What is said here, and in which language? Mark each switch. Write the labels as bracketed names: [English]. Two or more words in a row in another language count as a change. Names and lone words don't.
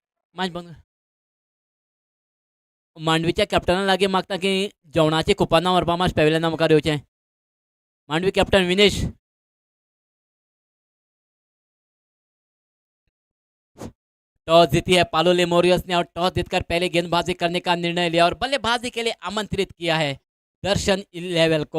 [Konkani] मॅच बंद मांडवीच्या कॅप्टनाक लागीं मागता की जेवणाची कुपानां व्हरपा मातशें पॅविलियना मुखार येवचें. मांडवी कॅप्टन विनेश. [Hindi] टॉस जीती है पालो लेमोरियस ने और टॉस जीतकर पहले गेंदबाजी करने का निर्णय लिया और बल्लेबाजी के लिए आमंत्रित किया है दर्शन लेवल को।